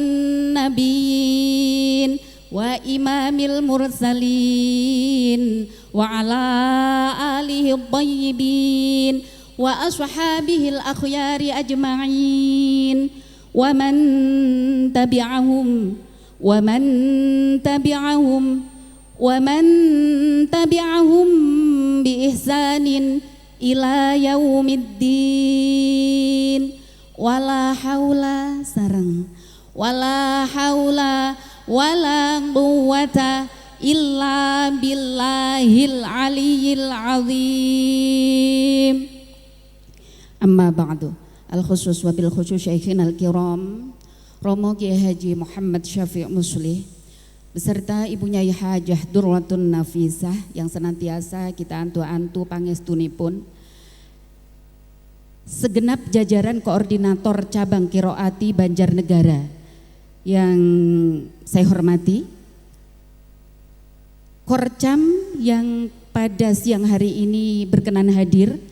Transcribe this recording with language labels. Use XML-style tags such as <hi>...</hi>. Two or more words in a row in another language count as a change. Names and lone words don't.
<ar>نبيين وإمام المرسلين وعلى آله الطيبين وأصحابه الأخيار أجمعين ومن تبعهم بإحسان إلى يوم الدين. ولا حول sareng ولا حول ولا قوة إلا بالله العلي العظيم. أما بعد. الخصوص وبالخصوص شيخنا الكرام</ar> <id>Romo Kiai Haji Muhammad Syafi' Muslih beserta ibunya Hajah Durratun Nafisah yang senantiasa kita</id> <jv>antu-antu pangestunipun,</jv> <id>segenap jajaran koordinator cabang Qiraati Banjarnegara yang saya hormati, Korcam yang pada siang hari ini berkenan hadir,</id>